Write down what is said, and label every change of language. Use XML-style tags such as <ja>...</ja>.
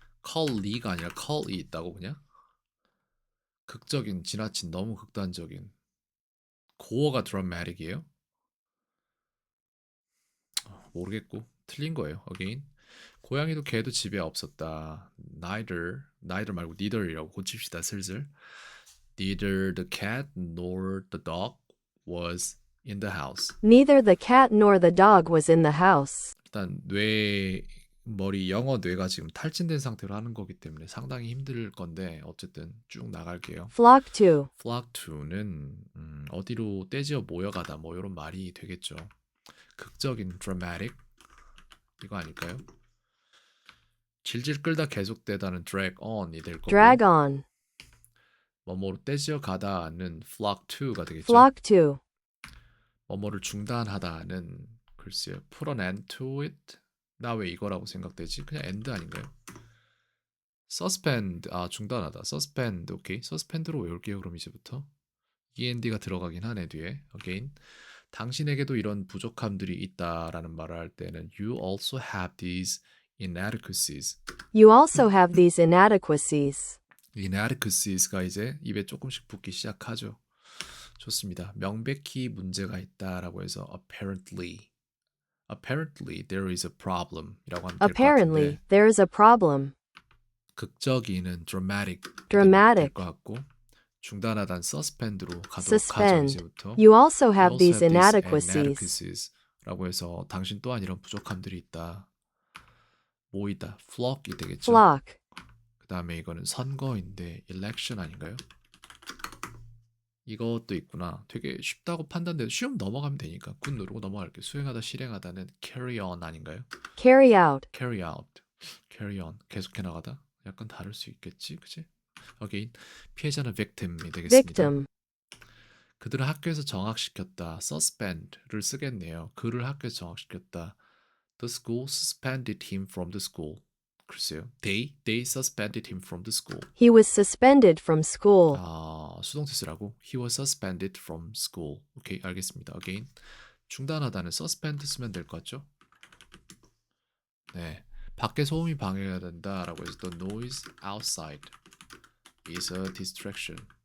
<ko>call이가 아니라 call이 있다고 그냥? 극적인, 지나친, 너무 극단적인. 고어가 dramatic이에요? 모르겠고 틀린 거예요. again. 고양이도 개도 집에 없었다. neither 말고 neither이라고 고칩시다 슬슬.</ko> <en>Neither the cat nor the dog was in the house. Neither the cat nor the dog was in the house.</en> <ko>일단 머리 영어 뇌가 지금 탈진된 상태로 하는 거기 때문에 상당히 힘들 건데 어쨌든 쭉 나갈게요.</ko> <en>Flock to.</en> <ko>flock to는 어디로 떼지어 모여가다 뭐 이런 말이 되겠죠. 극적인 dramatic 이거 아닐까요? 질질 끌다 계속되다는 drag on이 될 거고</ko> <en>Drag on.</en> <ko>뭐뭐로 떼지어 가다는 flock to가 되겠죠.</ko> <en>Flock to.</en> <ko>뭐뭐를 중단하다는 글쎄요.</ko> <en>put an end to it.</en> <ko>나 왜 이거라고 생각되지? 그냥 end 아닌가요? suspend 중단하다. suspend 오케이. suspend로 외울게요. 그럼 이제부터 end가 들어가긴 하네 뒤에. again. 당신에게도 이런 부족함들이 있다라는 말을 할 때는</ko> <en>you also have these inadequacies. You also have these inadequacies.</en> <ko>inadequacies가 이제 입에 조금씩 붙기 시작하죠. 좋습니다. 명백히 문제가 있다라고 해서</ko> <en>apparently there is a problem</en> <ko>이라고 하면 될 것</ko> <en>Apparently,</en> <ko>같은데</ko> <en>there is a problem.</en> <ko>극적이는 dramatic</ko> <en>Dramatic.</en> <ko>될것 같고 중단하단 suspend로 가도록 하죠.</ko> <en>Suspend.</en> <ko>이제부터</ko> <en>You also You have also these have these inadequacies.</en> <ko>inadequacies라고 해서 당신 또한 이런 부족함들이 있다. 모이다. flock이 되겠죠.</ko> <en>Flock.</en> <ko>그 다음에 이거는 선거인데 election 아닌가요? 이것도 있구나. 되게 쉽다고 판단돼도 쉬움 넘어가면 되니까 굿 누르고 넘어갈게요. 수행하다 실행하다는 carry on 아닌가요?</ko> <en>Carry out.</en> <ko>carry out, carry on 계속해 나가다 약간 다를 수 있겠지, 그치? again 피해자는 victim이 되겠습니다.</ko> <en>Victim.</en> <ko>그들은 학교에서 정학시켰다. suspend를 쓰겠네요. 그를 학교에서 정학시켰다.</ko> <en>The school suspended him from the school.</en> <ko>글쎄요.</ko> <en>They suspended him from the school. He was suspended from school.</en> <ko>수동태 쓰라고?</ko> <en>He was suspended from school.</en> <ko>오케이, 알겠습니다. Again. 중단하다는 suspend 쓰면 될 것 같죠? 네. 밖에 소음이 방해가 된다라고 해서</ko> <en>the noise outside is a distraction.</en>